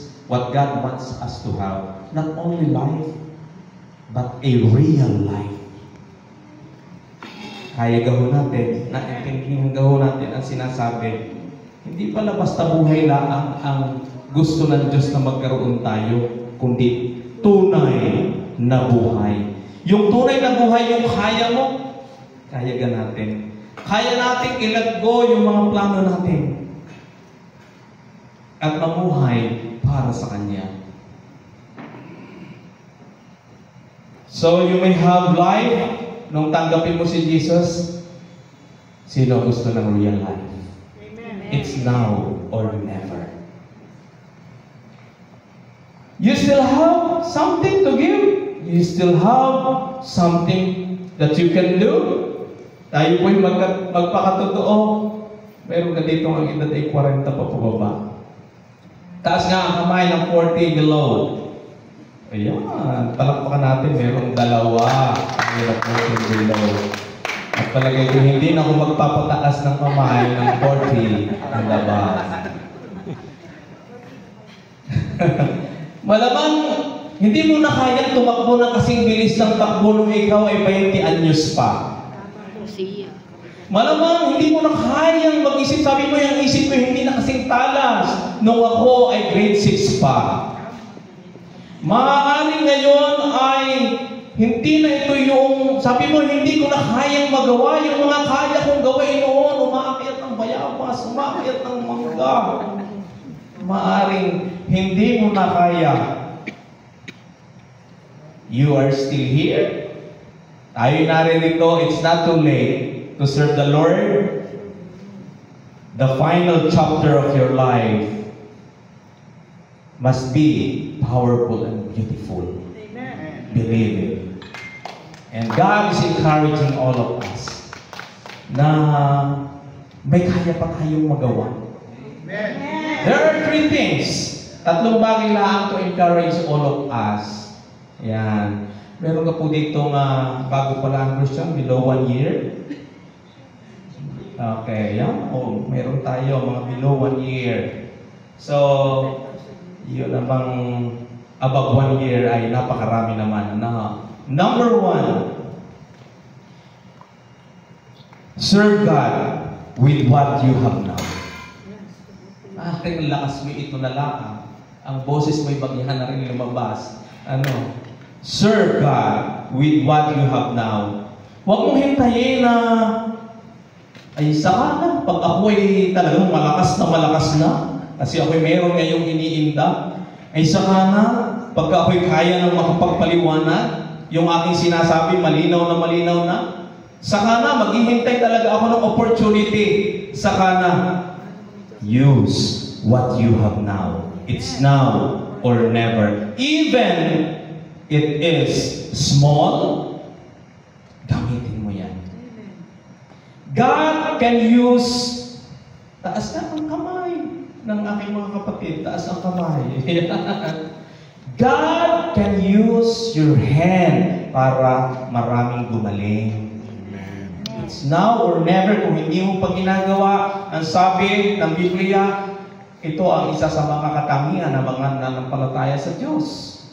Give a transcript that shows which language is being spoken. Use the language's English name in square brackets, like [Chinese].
[English] what God wants us to have. Not only life, but a real life. [Filipino] Kaya gawin natin, naintindihan gawin natin ang sinasabi. Hindi pala basta buhay lang ang gusto ng Diyos na magkaroon tayo, kundi tunay na buhay. Yung tunay na buhay, yung kaya mo, kaya ga natin. Kaya natin i-let go yung mga plano natin. At mamuhay para sa Kanya. [English] So, you may have life. [Filipino] Nung tanggapin mo si Jesus, sino gusto ng real life? Amen. [English] It's now or never. You still have something to give. You still have something that you can do. [Filipino] Tayo po'y magpakatotoo. Meron ka dito ang edad ay 40 pa pababa. Taas nga ang kamay ng 40 below. Ayan, palakpakan natin, merong dalawa. Hirap mo yung below. At palagay ko, hindi na ako magpapataas ng kamay ng 40 na labas. Malamang, hindi mo na kayang tumakbo ng kasing bilis ng takbo nung ikaw ay 20 anyos pa. Malamang, hindi mo na kayang mag-isip. Sabi mo, yung isip ko hindi na kasing talas nung ako ay grade 6 pa. Maaaring ngayon ay hindi na ito yung, sabi mo, hindi ko na kayang magawa yung mga kaya kong gawin noon. Umaakyat ng bayabas, umaakyat ng mangga. Maaaring hindi mo na kaya. [English] You are still here. [Filipino] Tayo naririto, [English] it's not too late to serve the Lord. The final chapter of your life must be powerful and beautiful. Amen. Believe it. And God is encouraging all of us [Filipino] na may kaya pa tayong magawa. [English] Amen. There are 3 things. [Filipino] 3 bagay lang [English] to encourage all of us. [Filipino] Yan. Meron ka po dito bago pala ang Christian, below 1 year. Okay, yan. Oh, meron tayo mga below 1 year. So, yun namang above 1 year ay napakarami naman. [English] Number 1, serve God with what you have now. [Filipino] Aking lakas mo ito na lang. Ang boses mo'y bagyahan na rin lumabas. [English] Serve God with what you have now. [Filipino] Huwag mong hintayin na ay saka na, pag ako ay talagang malakas na, kasi ako'y meron ngayong iniinda, ay saka na, pag ako'y kaya ng makapagpaliwanag, yung aking sinasabi, malinaw na, saka na, maghihintay talaga ako ng opportunity, saka na, [English] use what you have now. It's now or never. Even it is small, [Filipino] gamitin mo yan. [English] God can use, [Filipino] taas na ang kamay ng aking mga kapatid, taas ang kamay. [English] God can use your hand [Filipino] para maraming gumaling. [English] It's now or never. [Filipino] Kung hindi mo pa ginagawa, ang sabi ng Biblia, ito ang isa sa mga katangian ng mga nanampalataya sa Diyos.